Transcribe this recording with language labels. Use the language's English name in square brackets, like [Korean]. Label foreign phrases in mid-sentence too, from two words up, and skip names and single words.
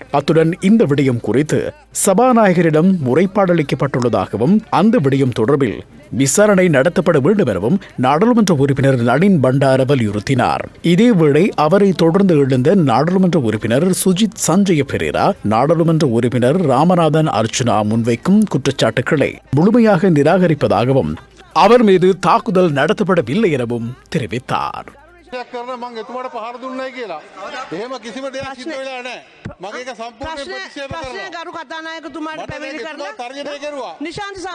[Tamil] அத்துடன் இந்த விடயம் குறித்து சபாநாயகரிடம் முறைப்பாடு அளிக்கப்பட்டுள்ளதாகவும் அந்த விடயம் தொடர்பில் விசாரணை நடத்தப்பட வேண்டும் எனவும் நாடாளுமன்ற உறுப்பினர் நளின் பண்டார வலியுறுத்தினார். இதேவேளை அவரை தொடர்ந்து எழுந்த நாடாளுமன்ற உறுப்பினர் சுஜித் சஞ்சய பெரேரா நாடாளுமன்ற உறுப்பினர் ராமநாதன் அர்ச்சுனா முன்வைக்கும் குற்றச்சாட்டுக்களை முழுமையாக நிராகரிப்பதாகவும் அவர் மீது தாக்குதல் நடத்தப்படவில்லை எனவும் தெரிவித்தார். [Sinhala] කරන මං එතුමාට පහර දුන්නයි කියලා. එහෙම කිසිම දෙයක් සිද්ධ වෙලා නැහැ. මගේ එක සම්පූර්ණ ප්‍රතික්ෂේප කරනවා. ප්‍රශ්නේ ගරු කතානායකතුමාට පැමිණිලි කරලා තර්ජනය කරුවා. නිශාන්ත